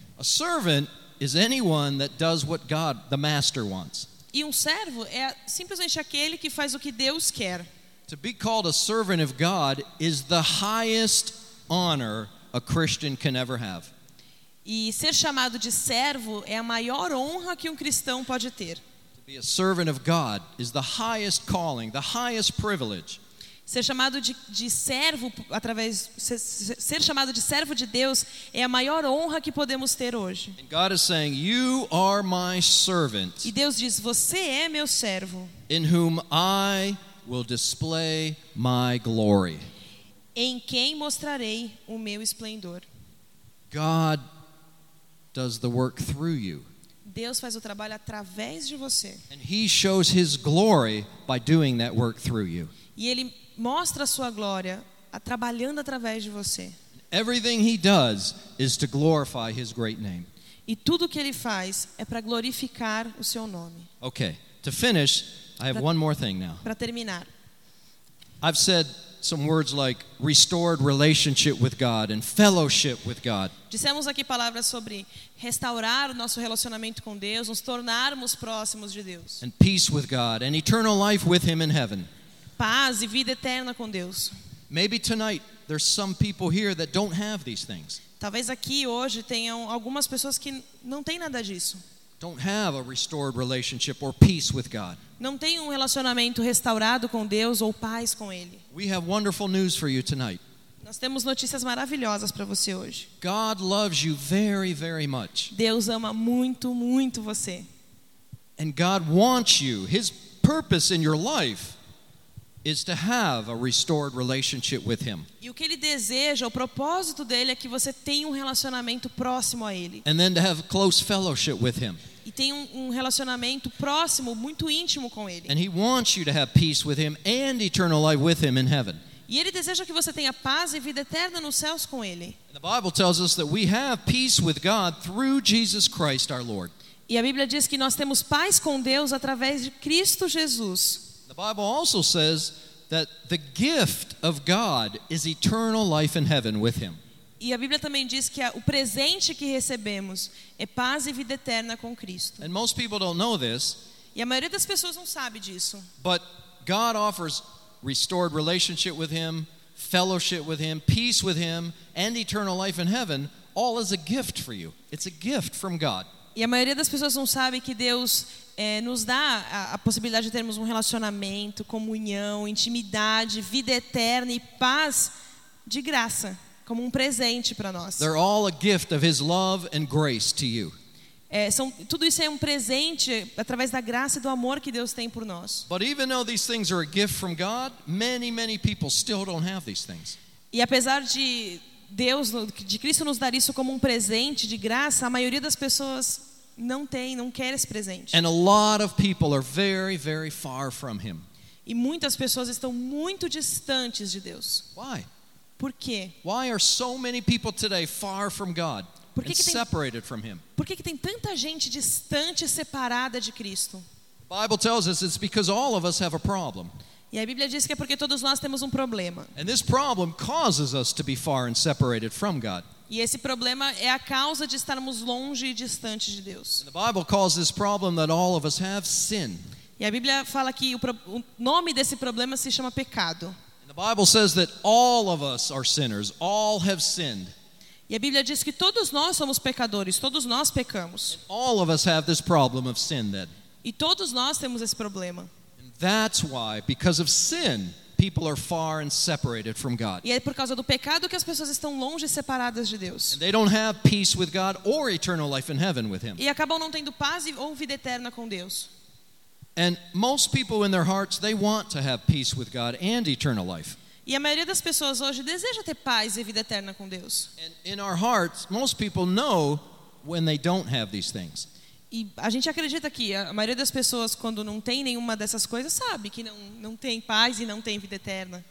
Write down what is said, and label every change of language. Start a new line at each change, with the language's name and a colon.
English: A servant is anyone that does what God, the master, wants.
Portuguese: E servo é simplesmente aquele que faz o que Deus quer.
English: To be called a servant of God is the highest honor a Christian can ever have.
Portuguese: E ser chamado de servo é a maior honra que cristão pode ter.
English: Be a servant of God is the highest calling, the highest privilege.
Portuguese: Ser chamado de servo através ser chamado de servo de Deus é a maior honra que podemos ter hoje.
English: And God is saying, "You are my servant."
Portuguese: E Deus diz, "Você é meu servo."
English: In whom I will display my glory.
Portuguese: Em quem mostrarei o meu esplendor.
English: God does the work through you.
Portuguese: Deus faz o trabalho através de você.
English: And he shows his glory by doing that work through you.
Portuguese: E ele mostra a sua glória trabalhando através de você.
English: Everything he does is to glorify his great name.
Portuguese: E tudo que ele faz é para glorificar o seu nome.
English: Okay. To finish, I have one more thing now.
Portuguese: Para terminar.
English: I've said some words like restored relationship with God and fellowship with God.
Portuguese: Dissemos aqui palavras sobre restaurar o nosso relacionamento com Deus, nos tornarmos próximos de Deus.
English: And peace with God and eternal life with him in heaven.
Portuguese: Paz e vida eterna com Deus.
English: Maybe tonight there's some people here that don't have these things.
Portuguese: Talvez aqui hoje tenham algumas pessoas que não têm nada disso.
English: Don't have a restored relationship or peace with God.
Portuguese: Não tem um relacionamento restaurado com Deus ou paz com ele.
English: We have wonderful news for you tonight.
Portuguese: Nós temos notícias maravilhosas para você hoje.
English: God loves you very, very much.
Portuguese: Deus ama muito, muito você.
English: And God wants you. His purpose in your life is to have a restored relationship with him.
Portuguese: E o que ele deseja, o propósito dele é que você tenha um relacionamento próximo a ele.
English: And then to have close fellowship with him.
Portuguese: E tem um relacionamento próximo, muito íntimo com ele.
English: And he wants you to have peace with him and eternal life with him in heaven.
Portuguese: E ele deseja que você tenha paz e vida eterna nos céus com ele.
English: And the Bible tells us that we have peace with God through Jesus Christ our Lord.
Portuguese: E a Bíblia diz que nós temos paz com Deus através de Cristo Jesus.
English: The Bible also says that the gift of God is eternal life in heaven with him.
Portuguese: E a Bíblia também diz que o presente que recebemos é paz e vida eterna com Cristo.
English: And most people don't know this.
Portuguese: E a maioria das pessoas não sabe disso.
English: But God offers restored relationship with him, fellowship with him, peace with him, and eternal life in heaven, all as a gift for you. It's a gift from God.
Portuguese: E a maioria das pessoas não sabe que Deus nos dá a possibilidade de termos um relacionamento, comunhão, intimidade, vida eterna e paz de graça. Como presente para nós.
English: They're all a gift of his love and grace to you.
Portuguese: Tudo isso é presente através da graça e do amor que Deus tem por nós.
English: But even though these things are a gift from God, many, many people still don't have these things.
Portuguese: E apesar de Deus, de Cristo nos dar isso como presente de graça, a maioria das pessoas não tem, não quer esse presente.
English: And a lot of people are very, very far from him.
Portuguese: E muitas pessoas estão muito distantes de Deus.
English: Why?
Portuguese: Por quê?
English: Why are so many people today far from God and separated from him?
Portuguese: Por que que tem tanta gente distante e separada de Cristo?
English: The Bible tells us it's because all of us have a problem.
Portuguese: E a Bíblia diz que é porque todos nós temos problema.
English: And this problem causes us to be far and separated from God.
Portuguese: E esse problema é a causa de estarmos longe e distantes de Deus.
English: And the Bible calls this problem that all of us have sin.
Portuguese: E a Bíblia fala que o nome desse problema se chama pecado.
English: The Bible says that all of us are sinners. All have sinned.
Portuguese: E a Bíblia diz que todos nós somos pecadores. Todos nós pecamos.
English: And all of us have this problem of sin then.
Portuguese: E todos nós temos esse problema.
English: And that's why, because of sin, people are far and separated from God.
Portuguese: E é por causa do pecado que as pessoas estão longe e separadas de Deus.
English: And they don't have peace with God or eternal life in heaven with him.
Portuguese: E acabam não tendo paz ou vida eterna com Deus.
English: And most people in their hearts, they want to have peace with God and eternal life.
Portuguese: E a maioria das pessoas hoje deseja ter paz e vida eterna com Deus.
English: And in our hearts, most people know when they don't have these things.
Portuguese: E a gente acredita que a maioria das pessoas, quando não tem nenhuma dessas coisas, sabe que não tem paz e não tem vida eterna.